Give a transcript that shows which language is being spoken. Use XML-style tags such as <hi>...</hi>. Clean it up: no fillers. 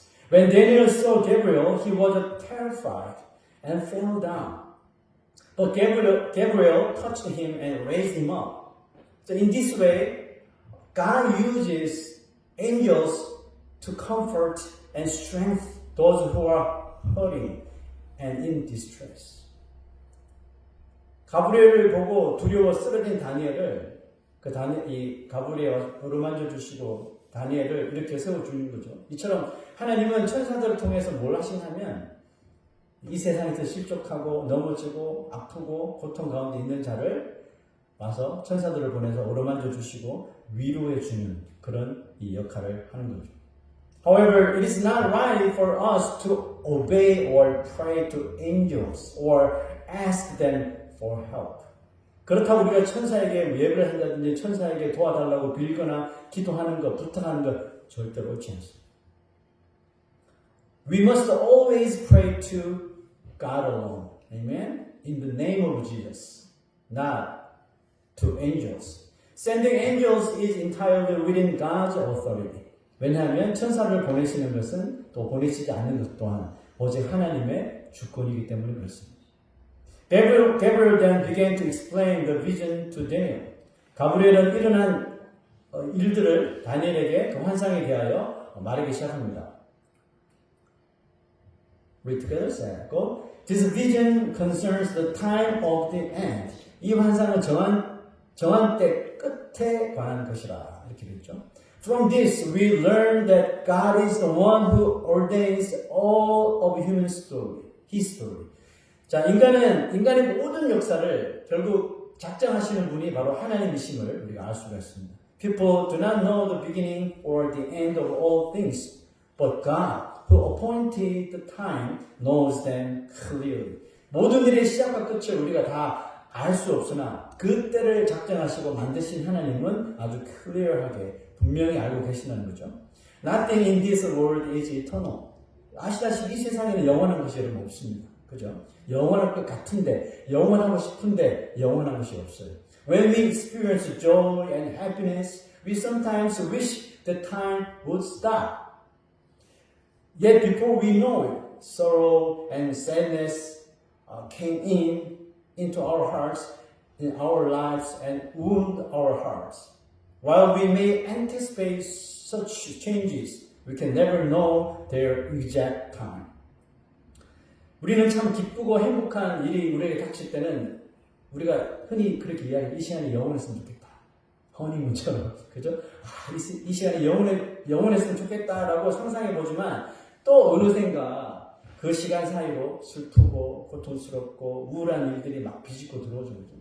<en>When Daniel saw Gabriel, he was terrified and fell down. But Gabriel touched him and raised him up. So in this way, God uses angels to comfort and strengthen those who are hurting and in distress.</en> <ko>가브리엘을 보고 두려워 쓰러진 다니엘을 이 가브리엘 어루만져 주시고 다니엘을 이렇게 세워주는 거죠. 이처럼 하나님은 천사들을 통해서 뭘 하시냐면 이 세상에서 실족하고 넘어지고 아프고 고통 가운데 있는 자를 와서 천사들을 보내서 어루만져 주시고 위로해 주는 그런 이 역할을 하는 거죠.</ko> <en>However, it is not right for us to obey or pray to angels or ask them for help.</en> <ko>그렇다고 우리가 천사에게 예배를 한다든지 천사에게 도와달라고 빌거나 기도하는 것, 부탁하는 것 절대로 옳지 않습니다.</ko> <en>We must always pray to God alone. Amen? In the name of Jesus. Not to angels. Sending angels is entirely within God's authority.</en> <ko>왜냐하면 천사를 보내시는 것은 또 보내시지 않는 것 또한 오직 하나님의 주권이기 때문에 그렇습니다.</ko> <en>Gabriel then began to explain the vision to Daniel.</en> <ko>가브리엘은 일어난 일들을 다니엘에게 그 환상에 대하여 말하기 시작합니다.</ko> <en>Read together, say, go. This vision concerns the time of the end.</en> <ko>이 환상은 정한 때 끝에 관한 것이라 이렇게 되죠.</ko> <en>From this, we learn that God is the one who ordains all of human story, history.</en> <ko>자, 인간의 모든 역사를 결국 작정하시는 분이 바로 하나님이심을 우리가 알 수가 있습니다.</ko> <en>People do not know the beginning or the end of all things, but God, who appointed the time, knows them clearly.</en> <ko>모든 일의 시작과 끝을 우리가 다 알 수 없으나 그 때를 작정하시고 만드신 하나님은 아주 클리어하게 분명히 알고 계시다는 거죠.</ko> <en>Nothing in this world is eternal.</en> <ko>아시다시피 이 세상에는 영원한 것이 여러분 없습니다. 그죠? 영원할 것 같은데, 영원하고 싶은데 영원한 것이 없어요.</ko> <en>When we experience joy and happiness, we sometimes wish the time would stop. Yet before we know it, sorrow and sadness came into our hearts, in our lives, and wound our hearts. While we may anticipate such changes, we can never know their exact time.</en> <ko>우리는 참 기쁘고 행복한 일이 우리에게 닥칠 때는 우리가 흔히 그렇게 이야기해요. 이 시간이 영원했으면 좋겠다. 허니문처럼. 그죠? 이 시간이 영원했으면 좋겠다라고 상상해 보지만 또 어느샌가 그 시간 사이로 슬프고 고통스럽고 우울한 일들이 막 비집고 들어오죠.</ko>